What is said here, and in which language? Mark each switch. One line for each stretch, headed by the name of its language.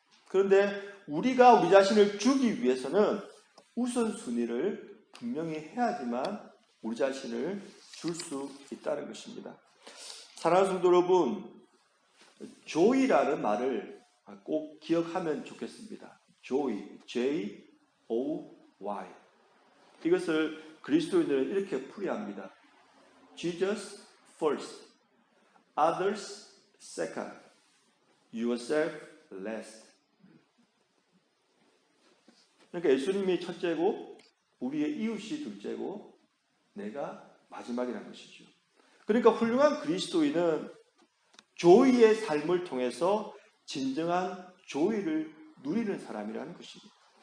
Korean: 그런데 우리가 우리 자신을 주기 위해서는 우선순위를 분명히 해야지만 우리 자신을 줄 수 있다는 것입니다. 사랑하는 성도 여러분, joy라는 말을 꼭 기억하면 좋겠습니다.
English: joy, J-O-Y.
Korean: 이것을 그리스도인들은 이렇게 풀이합니다.
English: Jesus first, others second, yourself last.
Korean: 그러니까 예수님이 첫째고 우리의 이웃이 둘째고 내가 마지막이라는 것이죠. 그러니까 훌륭한 그리스도인은 조이의 삶을 통해서 진정한 조이를 누리는 사람이라는 것입니다.